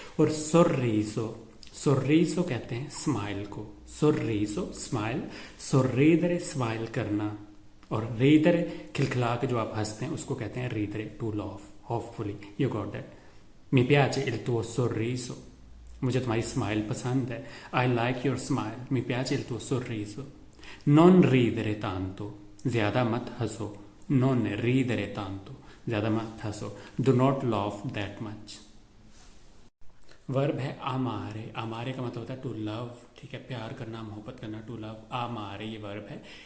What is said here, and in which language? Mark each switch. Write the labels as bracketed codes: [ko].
[hi] और सोर्रीसो, सोर्रीसो कहते हैं स्माइल को, सोर्रीसो स्माइल, सोर्रीदरे स्माइल करना, और रीदरे खिलखिला के जो आप हंसते हैं उसको कहते हैं रीदरे, [en] To laugh, hopefully you got that. [it] Mi piace il tuo sorriso, [hi] मुझे तुम्हारी स्माइल पसंद है। [en] I like your smile, [it] mi piace il tuo sorriso। non ridere tanto, [hi] ज्यादा मत हंसो। non ridere tanto, ज्यादा मत हंसो। [en] do not laugh that much। [hi] Verb है आमारे। आमारे का मतलब होता है [en] to love, [hi] ठीक है, प्यार करना, मोहब्बत करना, टू लव, आमारे ये वर्ब है।